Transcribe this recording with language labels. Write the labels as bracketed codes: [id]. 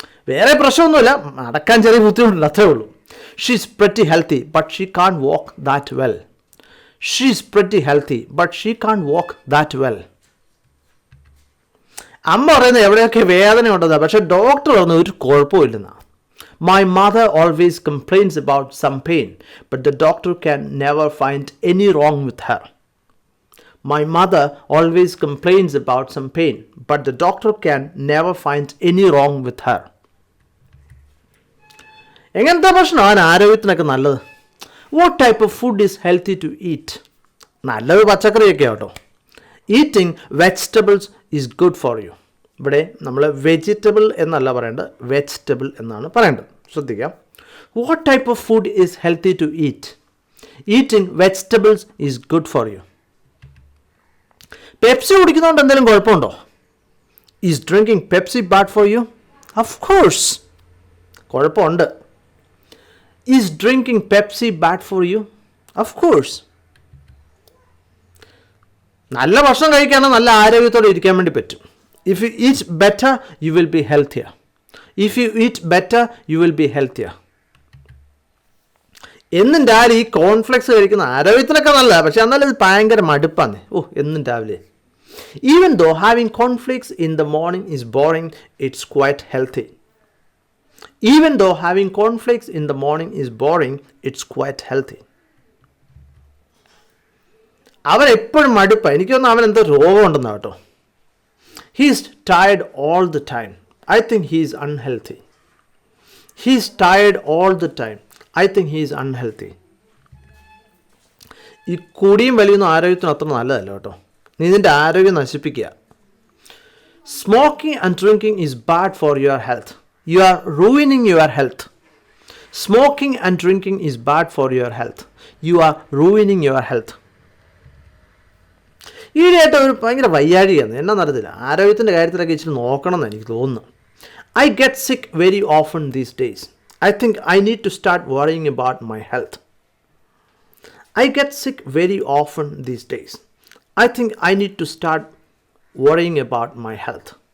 [ml] വേറെ പ്രശ്നമൊന്നുമില്ല, നടക്കാൻ ചെറിയ ബുദ്ധിമുട്ടുണ്ട്, അത്രേ ഉള്ളൂ. [en] She is pretty healthy but she can't walk that well. She is pretty healthy but she can't walk that well. [ml] അമ്മ പറയുന്നത് എവിടെയൊക്കെ വേദന ഉണ്ടെന്നാണ്, പക്ഷേ ഡോക്ടർ പറയുന്നത് ഒരു കുഴപ്പമില്ലെന്നാണ്. [en] My mother always complains about some pain, but the doctor can never find any wrong with her. My mother always complains about some pain, but the doctor can never find any wrong with her. [ml] എങ്ങനത്തെ ഭക്ഷണമാണ് ആരോഗ്യത്തിനൊക്കെ നല്ലത്? [en] What type of food is healthy to eat? [ml] നല്ലത് പച്ചക്കറിയൊക്കെ ആട്ടോ. [en] Eating vegetables is good for you. [ml] ഇവിടെ നമ്മൾ vegetable എന്നല്ല പറയേണ്ടത്, വെജിറ്റബിൾ എന്നാണ് പറയേണ്ടത്. ശ്രദ്ധിക്കാം. [en] What type of food is healthy to eat? Eating vegetables is good for you. [ml] Pepsi കുടിക്കുന്നതുകൊണ്ട് എന്തെങ്കിലും കുഴപ്പമുണ്ടോ? [en] Is drinking Pepsi bad for you? Of course [ml] കുഴപ്പമുണ്ട്. [en] Is drinking Pepsi bad for you? Of course. [ml] നല്ല ഭക്ഷണം കഴിക്കാനും നല്ല ആരോഗ്യത്തോടെ ഇരിക്കാൻ വേണ്ടി പറ്റും. [en] If you eat better, you will be healthier. If you eat better, you will be healthier. [ml] എന്നും രാവിലെ ഈ കോൺഫ്ലെക്സ് കഴിക്കുന്ന ആരോഗ്യത്തിനൊക്കെ നല്ലതാണ്, പക്ഷെ എന്നാലും ഇത് ഭയങ്കര മടുപ്പാണ്. എന്നും രാവിലെ. [en] Even though having cornflakes in the morning is boring, it's quite healthy. Even though having cornflakes in the morning is boring, it's quite healthy. [ml] അവൻ എപ്പോഴും മടുപ്പാണ്. എനിക്ക് തോന്നുന്നു അവൻ എന്തോ രോഗമുണ്ടെന്നാണ് കേട്ടോ. [en] He is tired all the time. I think he is unhealthy. He is tired all the time. I think he is unhealthy. [ml] ഈ കുടിയും വലിയൊന്നും ആരോഗ്യത്തിന് അത്ര നല്ലതല്ല കേട്ടോ. നീ നിൻ്റെ ആരോഗ്യം നശിപ്പിക്കുക. [en] Smoking and drinking is bad for your health. You are ruining your health. Smoking and drinking is bad for your health. You are ruining your health. [ml] ഈയിടെയായിട്ട് ഒരു ഭയങ്കര വയ്യാഴികയാണ്. എന്നാ നടത്തില്ല, ആരോഗ്യത്തിൻ്റെ കാര്യത്തിലൊക്കെ ഇച്ചിരി നോക്കണം എന്ന് എനിക്ക് തോന്നുന്നു. [en] I get sick very often these days. I think I need to start worrying about my health. I get sick very often these days. I think I need to start worrying about my health.